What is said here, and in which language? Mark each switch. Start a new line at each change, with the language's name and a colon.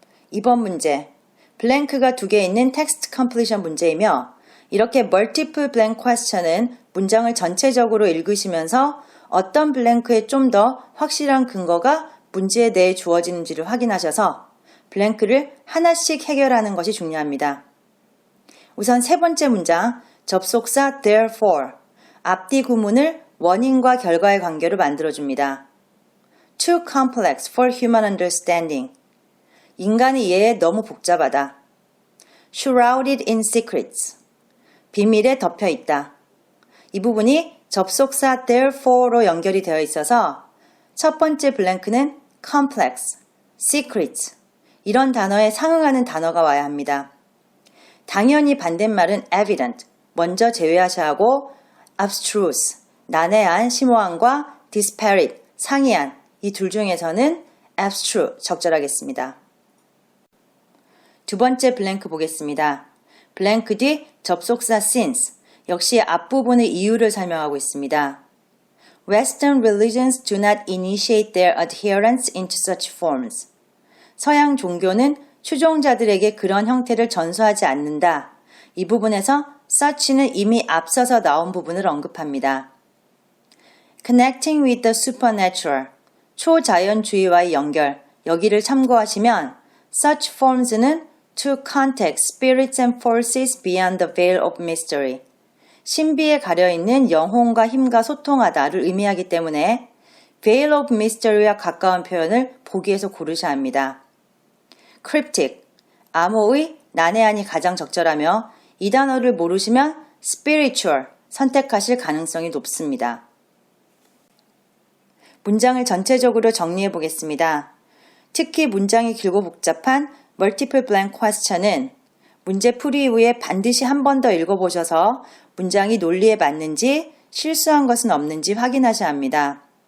Korean: 이번 문제, 블랭크가 2개 있는 text completion 문제이며 이렇게 multiple blank question은 문장을 전체적으로 읽으시면서 어떤 블랭크에 좀 더 확실한 근거가 문제에 대해 주어지는지를 확인하셔서 블랭크를 하나씩 해결하는 것이 중요합니다. 우선 세 번째 문장, 접속사 therefore, 앞뒤 구문을 원인과 결과의 관계로 만들어줍니다.
English: Too complex for human understanding.
Korean: 인간의 이해에 너무 복잡하다.
English: Shrouded in secrets.
Korean: 비밀에 덮여 있다. 이 부분이 접속사 therefore로 연결이 되어 있어서 첫 번째 블랭크는 complex, secret 이런 단어에 상응하는 단어가 와야 합니다. 당연히 반대말은 evident, 먼저 제외하셔야 하고 abstruse, 난해한, 심오한과 disparate, 상이한 이 둘 중에서는 abstruse 적절하겠습니다. 두 번째 블랭크 보겠습니다. 블랭크 뒤 접속사 since, 역시 앞부분의 이유를 설명하고 있습니다.
English: Western religions do not initiate their adherents into such forms.
Korean: 서양 종교는 추종자들에게 그런 형태를 전수하지 않는다. 이 부분에서 such는 이미 앞서서 나온 부분을 언급합니다.
English: Connecting with the supernatural,
Korean: 초자연주의와의 연결, 여기를 참고하시면 such forms는
English: to contact spirits and forces beyond the veil of mystery,
Korean: 신비에 가려있는 영혼과 힘과 소통하다를 의미하기 때문에 veil of mystery와 가까운 표현을 보기에서 고르셔야 합니다. cryptic, 암호의 난해한이 가장 적절하며 이 단어를 모르시면 spiritual 선택하실 가능성이 높습니다. 문장을 전체적으로 정리해 보겠습니다. 특히 문장이 길고 복잡한 multiple blank question은 문제 풀이 이후에 반드시 한 번 더 읽어보셔서 문장이 논리에 맞는지 실수한 것은 없는지 확인하셔야 합니다.